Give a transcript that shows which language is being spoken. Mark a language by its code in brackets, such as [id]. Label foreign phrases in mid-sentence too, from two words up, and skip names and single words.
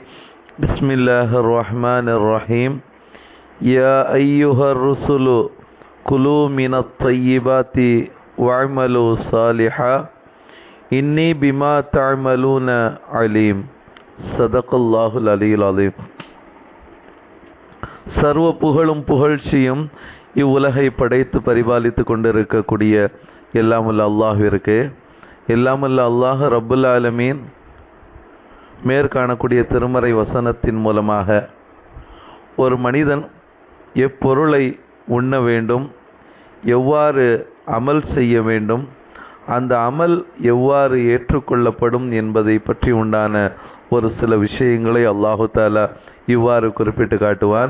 [ar] بسم الله الرحمن الرحيم. يا أيها الرسل كلوا من الطيبات واعملوا صالحا إني بما تعملون عليم. صدق الله العلي العظيم. [ta] சர்வ புகழும் புகழ்ச்சியும் இவ்வுலகை படைத்து பரிபாலித்து கொண்டிருக்கக்கூடிய எல்லாமல்ல அல்லாஹ்விற்கு, எல்லாமல்ல அல்லாஹ் [ar] رب العالمين [ta] மேற்காணக்கூடிய திருமறை வசனத்தின் மூலமாக ஒரு மனிதன் எப்பொருளை உண்ண வேண்டும், எவ்வாறு அமல் செய்ய வேண்டும், அந்த அமல் எவ்வாறு ஏற்றுக்கொள்ளப்படும் என்பதை பற்றி உண்டான ஒரு சில விஷயங்களை அல்லாஹு தஆலா இவ்வாறு குறிப்பிட்டு காட்டுவான்.